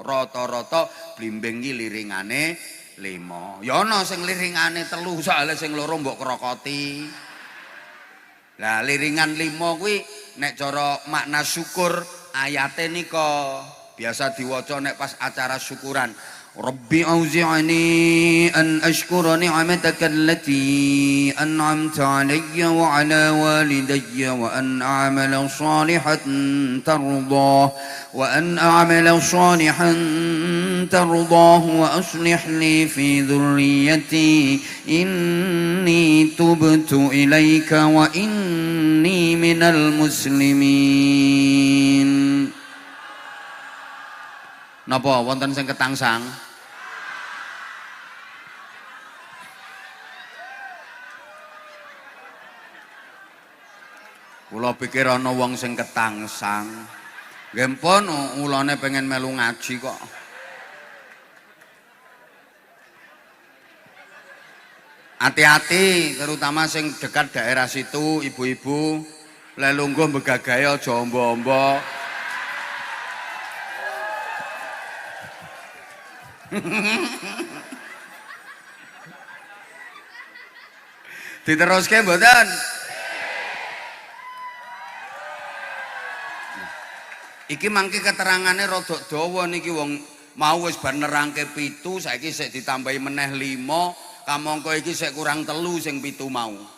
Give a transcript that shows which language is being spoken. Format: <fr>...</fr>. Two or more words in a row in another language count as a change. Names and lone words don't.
<jv>Rata-rata blimbing iki liringane 5. Ya ana sing liringane 3, soalnya sing loro mbok krokoti. Lah liringan 5 kuwi nek cara makna syukur ayate nika biasa diwaca nek pas acara syukuran.</jv> <ar>رب أوزعني أن أشكر نعمتك التي أنعمت علي وعلى والدي وأن أعمل صالحا ترضاه وأصلح لي في ذريتي إني تبت إليك وإني من المسلمين.</ar> <jv>Napa wonten sing ketangsang? Kula pikir ana wong sing ketangsang. Nggih pun ulane pengen melu ngaji kok.</jv> <id>Hati-hati terutama sing dekat daerah situ,</id> <jv>ibu-ibu le lungguh begagahe aja ombo-ombo. Diteruske mboten? Iki mangke keterangane rada dawa niki wong mau wis bar nerangke 7 saiki sik ditambahi meneh 5 kamangka iki sik kurang 3 sing 7 mau.</jv>